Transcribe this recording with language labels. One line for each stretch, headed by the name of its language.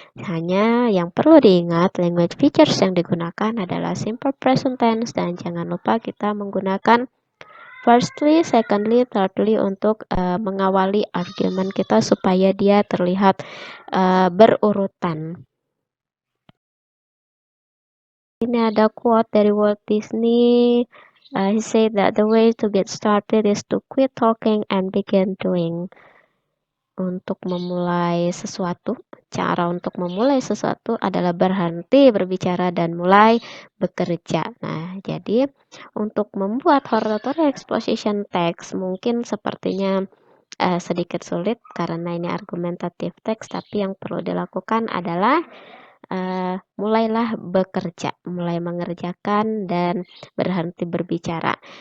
Indonesian: Hanya yang perlu diingat, language features yang digunakan adalah simple present tense, dan jangan lupa kita menggunakan
English: firstly, secondly, thirdly
Indonesian: untuk mengawali argumen kita supaya dia terlihat berurutan. Ini ada quote dari Walt Disney.
English: He said that the way to get started is to quit talking and begin doing.
Indonesian: Untuk memulai sesuatu, cara untuk memulai sesuatu adalah berhenti berbicara dan mulai bekerja. Nah, jadi untuk membuat hortatory exposition text mungkin sepertinya sedikit sulit karena ini argumentative text, tapi yang perlu dilakukan adalah mulailah bekerja, mulai mengerjakan dan berhenti berbicara.